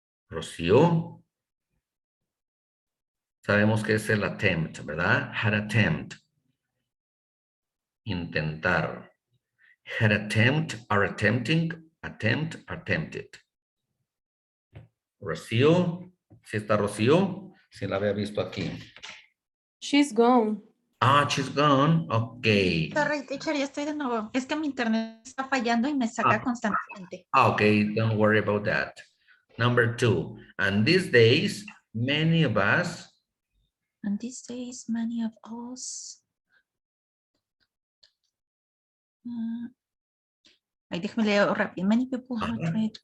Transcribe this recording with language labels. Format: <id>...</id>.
<es>Rocío. Sabemos que es el attempt, ¿verdad?</es> <en>Had attempt. Intentar. Had attempt or attempting, attempt, attempted.</en> <es>Rocío. ¿Sí está Rocío? Sí la había visto aquí.</es> <en>She's gone. Ah, she's gone. Ok. Sorry, teacher,</en> <es>ya estoy de nuevo. Es que mi internet está fallando y me saca Ah. constantemente.</es> <en>Okay, don't worry about that. Number 2. And these days, many of us. And these days, many of us.</en> <es>Ahí déjame leer rápido.</es> <en>Many people have tried.</en>